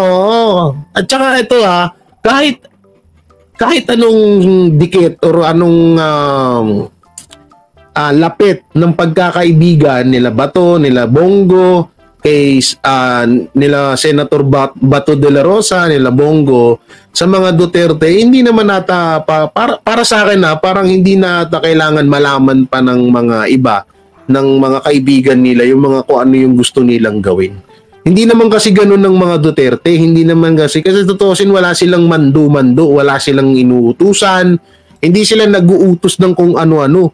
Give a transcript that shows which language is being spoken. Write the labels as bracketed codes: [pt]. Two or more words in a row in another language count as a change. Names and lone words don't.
[tl] At saka ito ha, kahit anong dikit or anong lapit ng pagkakaibigan nila Bato, nila Bongo, kay nila Senator Bato de la Rosa, nila Bongo, sa mga Duterte, hindi naman nata para sa akin parang hindi nata kailangan malaman pa ng mga iba, ng mga kaibigan nila yung mga kung ano yung gusto nilang gawin. Hindi naman kasi ganun ng mga Duterte, hindi naman kasi tutusin wala silang mando-mando, wala silang inuutusan, hindi sila nag-uutos ng kung ano-ano.